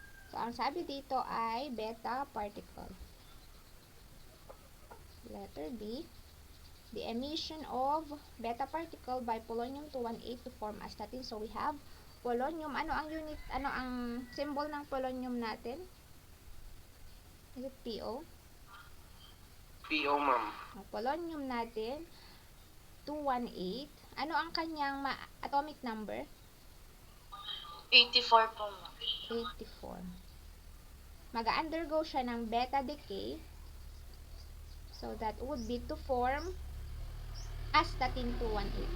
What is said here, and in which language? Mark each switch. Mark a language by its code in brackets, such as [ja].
[tl] So, ang sabi dito ay beta particle. [en] Letter B, the emission of beta particle by polonium-218 to form astatine. So, we have polonium. [tl] Ano ang symbol ng polonium natin? [en] Is it PO? PO, ma'am. [tl] Ang polonium natin, 218. Ano ang kanyang atomic number? 84 po, ma'am. 84. Mag-undergo siya ng beta decay. [en] So, that would be to form astatine-218.